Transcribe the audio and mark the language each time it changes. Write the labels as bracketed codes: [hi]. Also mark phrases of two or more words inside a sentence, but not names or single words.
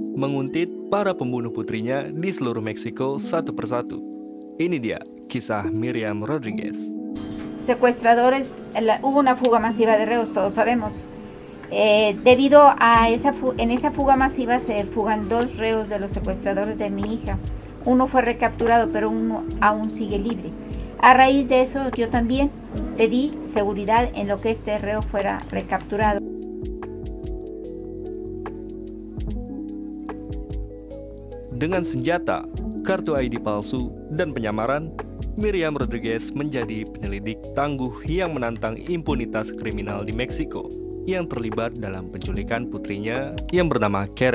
[id] menguntit para pembunuh putrinya di seluruh Meksiko satu persatu. Ini dia kisah Miriam Rodríguez. [es] Secuestradores, hubo una fuga masiva de reos, todos sabemos. Debido a en esa fuga masiva se fugan 2 reos de los secuestradores de mi hija. Uno fue recapturado, pero uno aún sigue libre. A raíz de eso, yo también pedí seguridad en lo que este reo fuera recapturado. [id] Dengan senjata, kartu ID palsu, dan penyamaran, Miriam Rodríguez menjadi penyelidik tangguh yang menantang impunitas kriminal di Meksiko yang terlibat dalam penculikan putrinya yang bernama Karen.